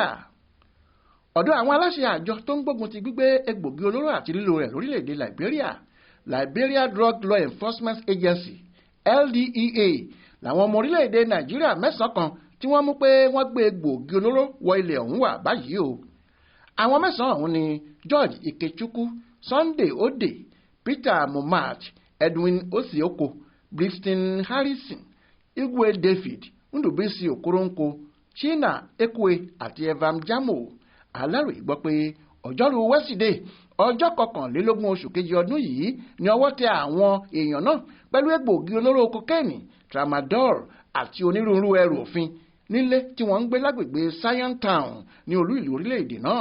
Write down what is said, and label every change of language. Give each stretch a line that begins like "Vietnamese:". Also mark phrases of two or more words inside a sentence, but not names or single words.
Yoruba: Ọ̀dọ̀ àwọn aláṣẹ àjọ tó ń gbógun ti gbígbé egbògi olóró àti lílò rẹ̀ lórílẹ̀‐èdè Liberia Drug Law Enforcement Agency LDEA làwọn ọmọ orílẹ̀‐èdè Nàìjíríà mẹ́sàn-án kan tí wọ́n mú pé wọ́n gbé egbògi olóró wọ ilẹ̀ ọ̀hún wà báyìí o. Àwọn mẹ́sàn-án ọ̀hún ni George Ikechukwu, Sunday Ode, Peter Momat, Edwin Osioko, Brixton Harrison, Igwe David, Ndubisi Okoronko, China Ekwe àti Evam Jamo. Aláròyé gbọ́ pé ọjọ́rú Wẹ́sídẹ̀ẹ́ ọjọ́ 21 oṣù kejì ọdún yìí ni ọwọ́ tẹ àwọn èèyàn náà pẹ̀lú egbògi olóró kokéènì, tramadol àti onírúurú ẹrù òfin nílé tí wọ́n ń gbé lágbègbè Zion Town ní olú ìlú orílẹ̀-èdè náà.